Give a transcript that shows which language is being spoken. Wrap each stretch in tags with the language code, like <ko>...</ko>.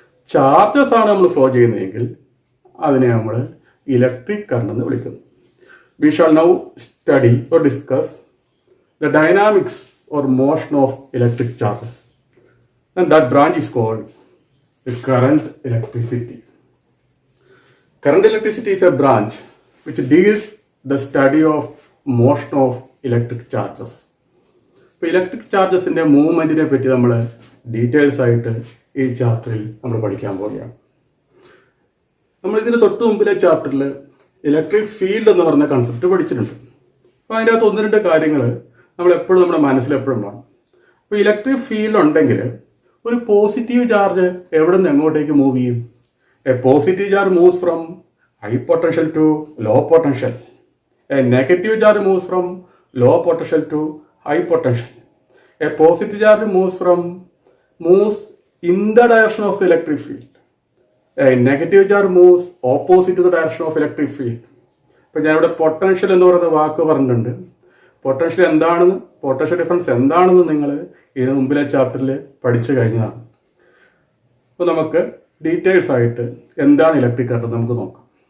<ml>Charges ആണ് നമ്മൾ flow ചെയ്യുന്നതെങ്കിൽ അതിനെ നമ്മൾ ഇലക്ട്രിക് കറണ്ട് എന്ന് വിളിക്കുന്നു.</ml> <en>We shall now study or discuss the dynamics or motion of electric charges and that branch is called current electricity. Current electricity is a branch which deals the study of motion of electric charges.</en> <ml>ഇപ്പോൾ electric ചാർജസിൻ്റെ മൂവ്മെൻറ്റിനെ പറ്റി നമ്മൾ details ആയിട്ട് ഈ ചാപ്റ്ററിൽ നമ്മൾ പഠിക്കാൻ പോവുകയാണ്. നമ്മളിതിന് തൊട്ട് മുമ്പിലെ ചാപ്റ്ററിൽ ഇലക്ട്രിക് ഫീൽഡ് എന്ന് പറഞ്ഞ കൺസെപ്റ്റ് പഠിച്ചിട്ടുണ്ട്. അപ്പോൾ അതിൻ്റെ അകത്ത് 1-2 കാര്യങ്ങൾ നമ്മളെപ്പോഴും നമ്മുടെ മനസ്സിലെപ്പോഴും വേണം. അപ്പോൾ ഇലക്ട്രിക് ഫീൽഡ് ഉണ്ടെങ്കിൽ ഒരു പോസിറ്റീവ് ചാർജ് എവിടെ നിന്ന് എങ്ങോട്ടേക്ക് മൂവ് ചെയ്യും?</ml> <en>A positive charge moves from high potential to low potential. A negative charge moves from low potential to high potential. A positive charge moves in the direction of the electric field. A negative charge moves opposite to the direction of electric field.</en> <ml>ഇപ്പോൾ ഞാനിവിടെ potential എന്ന് പറയുന്ന വാക്ക് പറഞ്ഞിട്ടുണ്ട്. Potential എന്താണെന്ന്, potential difference എന്താണെന്ന് നിങ്ങൾ ഇതിന് മുമ്പിലെ ചാപ്റ്ററിൽ പഠിച്ചു കഴിഞ്ഞതാണ്. അപ്പോൾ നമുക്ക് ഡീറ്റെയിൽസ് ആയിട്ട് എന്താണ് ഇലക്ട്രിക് കറണ്ട് നമുക്ക് നോക്കാം.</ml>